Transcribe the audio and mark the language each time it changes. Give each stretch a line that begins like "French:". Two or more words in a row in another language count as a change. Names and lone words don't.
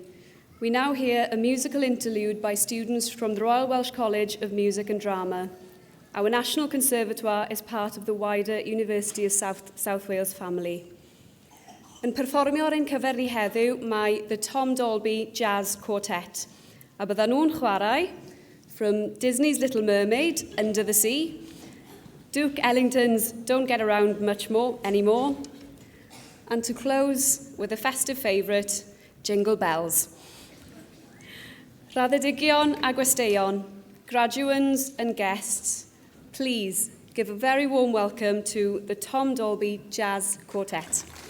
English: We now hear a musical interlude by students from the Royal Welsh College of Music and Drama. Our National Conservatoire is part of the wider University of South Wales family.
Welsh: Yn perfformio ar ein cyfer ni heddiw mae the Tom Dolby Jazz Quartet, a byddan nhw'n chwarae
English: from Disney's Little Mermaid, Under the Sea, Duke Ellington's Don't Get Around Much More Anymore, and to close with a festive favourite, Jingle Bells.
Welsh: Raddedigion a gwesteion,
English: graduands and guests, please give a very warm welcome to the Tom Dolby Jazz Quartet.